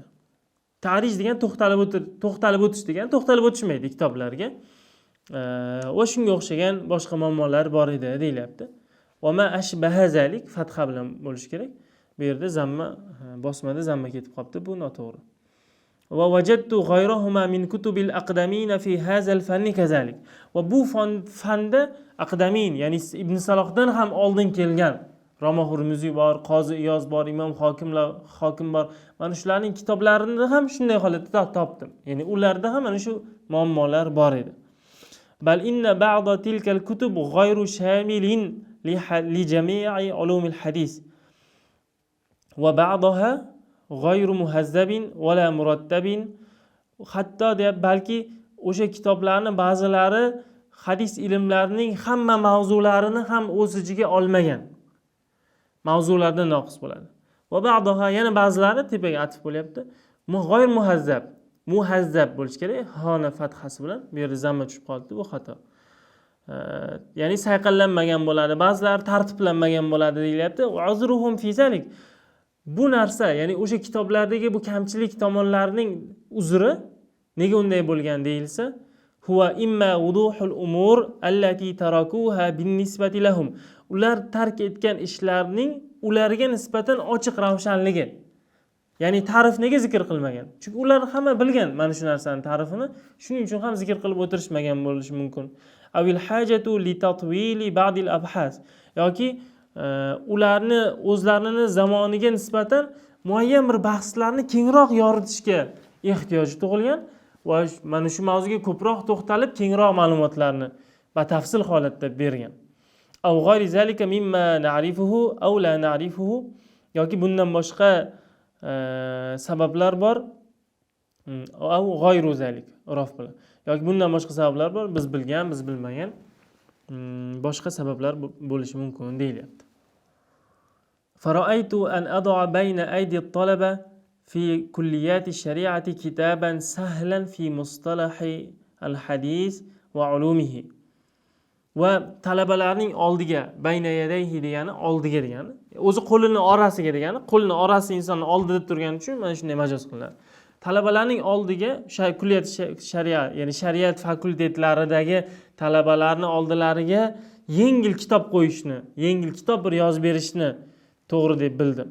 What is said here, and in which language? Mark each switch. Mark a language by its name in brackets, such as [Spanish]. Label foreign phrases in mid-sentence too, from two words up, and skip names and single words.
[Uzbek] Ta'rij degan to'xtalib o'tish degan, to'xtalib o'tishmaydi kitoblarga. Va shunga o'xshagan boshqa muammolar bor edi deyilyapti. [Arabic] وما أشبه ذلك [Uzbek] fatha bilan bo'lish kerak. Bu yerda zamma bosmada zamma ketib qolibdi, bu noto'g'ri. [Arabic] ووجدت غيرهما من كتب الأقدمين في هذا الفن كذلك. [Uzbek] Va bu fanda aqdamin, ya'ni Ibn Salohdan ham oldin kelgan Ramo Hurmuziy bor, Qozi Iyoz bor, Imom Hokim bor. Mana shularning kitoblarini ham shunday holatda topdim. Ya'ni ularda ham mana shu muammolar bor edi. [Arabic] بل إن بعض تلك الكتب غير شامل لجميع علوم الحديث. وبعضها غير مهذب ولا مرتب. [Uzbek] Hatto balki o'sha kitoblarning ba'zilari hadis ilmlarining hamma mavzularini ham o'z ichiga olmagan. Mavzulardan noqis bo'ladi. [Arabic] وبعضها [Uzbek] yana ba'zilari tepaga atf bo'lyapti. [Arabic] غير مهذب [Uzbek] bo'lish kerak. Hona fathasi bilan bu yerda zamma tushib qoldi, bu xato. Ya'ni sayqallanmagan bo'ladi, ba'zilari tartiblanmagan bo'ladi deyilyapti. [Arabic] عذرهم في ذلك. [Uzbek] Bu narsa, ya'ni o'sha kitoblardagi bu kamchilik tomonlarining uzri nega unday bo'lgan deyilsa, [Arabic] هو إما وضوح الأمور التي تركوها بالنسبة لهم. [Uzbek] Ular tark etgan ishlarning ularga nisbatan ochiq ravshanligi. Ya'ni ta'rif nega zikr qilmagan? Chunki ular hamma bilgan mana shu narsaning ta'rifini, shuning uchun ham zikr qilib o'tirishmagan bo'lishi mumkin. [Arabic] أو الحاجة لتطويل بعض الأبحاث. [Uzbek] Yoki ularni o'zlarini zamoniga nisbatan muayyan bir bahslarni kengroq yoritishga ehtiyoji tug'ilgan va mana shu mavzuga ko'proq to'xtalib kengroq ma'lumotlarni batafsil holatda bergan. [Arabic] أو غير ذلك مما نعرفه أو لا نعرفه, [Uzbek] yoki bundan boshqa sabablar bor. [Arabic] أو غير ذلك [Uzbek] rof bilan. Yoki bundan boshqa sabablar bor, biz bilgan, biz bilmagan boshqa sabablar bo'lishi mumkin deyilyapti. [Arabic] فرأيت أن أضع بين أيدي الطلبة في كلية الشريعة كتابا سهلا في مصطلح الحديث وعلومه. [Uzbek] Va talabalarning oldiga, [Arabic] بين يديه [Uzbek] degani oldiga degani, o'zi qo'lini orasiga degani, qo'lini orasi insonni oldida turgani uchun mana shunday majoz qilinadi. Talabalarning oldiga kulliyat shariat, ya'ni shariat fakultetlaridagi talabalarning oldilariga yengil kitob qo'yishni, yengil kitob bir yozib berishni to'g'ri deb bildim.